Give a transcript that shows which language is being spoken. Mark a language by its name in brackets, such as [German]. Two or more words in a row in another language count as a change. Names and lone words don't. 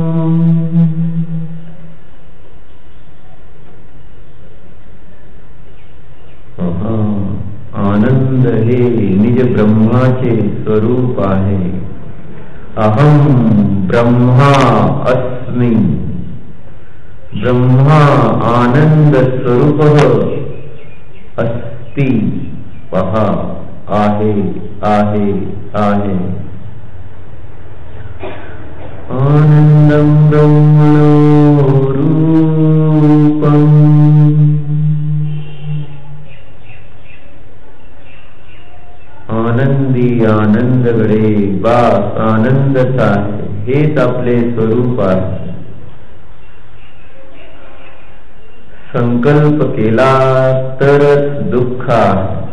[Marathi] आनंद हे निज ब्रह्माचे स्वरूप आहे. [Sanskrit] अहम ब्रह्मा अस्मि. ब्रह्मा आनंद स्वरूप अस्ति. [Marathi] पहा आहे आहे आहे. [Sanskrit] आनंदं ब्रह्मणो रूपम्. [Marathi] आनंदी आनंदकडे बास आनंदच आहे. हेच आपले स्वरूप आहे. संकल्प केला तरच दुःख आहे.